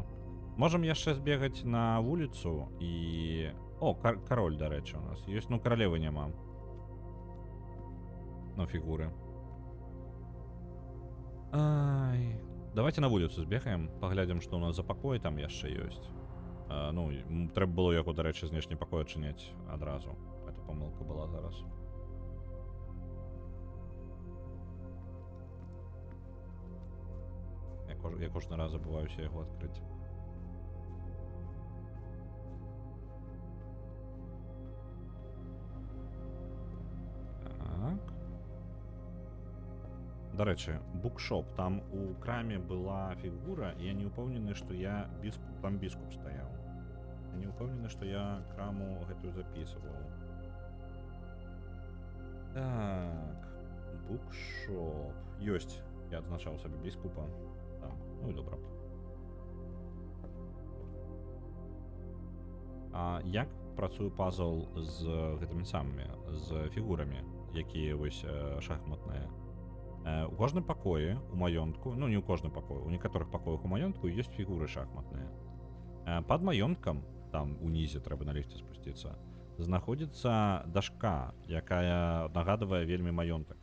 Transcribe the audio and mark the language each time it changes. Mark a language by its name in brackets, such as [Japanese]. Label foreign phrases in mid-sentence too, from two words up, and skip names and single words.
[Belarusian] Можам яшчэ збегаць на вуліцу і... О, кароль, дарэчы, у нас ёсць, ну, каралевы няма. Ну, фігуры. Ай. Давайте на вуліцу збегаем, паглядзім, што ў нас за пакоі там яшчэ ёсць. [Ukrainian] Ну, треба було його, до речі, знешні пакої відчиняти одразу. Це помилка була зараз. Я кожен раз забуваюся його відкрити. Так. До речі, букшоп. Там у крамі була фігура, і я не упевнений, що я там біскуп стояв. Я не упевнений, що я краму гэтую записував. Так. Букшоп. Ёсть. Я відзначав собі біскупа. Там. Ну і добре. А як працює пазл з гэтымі самими, з фігурами, які ось шахматныя? [Belarusian] У кожным пакоі у маёнтку, ну не ў кожным пакоі, у некаторых пакоях у маёнтку ёсць фігуры шахматныя. Пад маёнткам, там унізе трэба на ліфце спусціцца, знаходзіцца дашка, якая нагадвае вельмі маёнтак.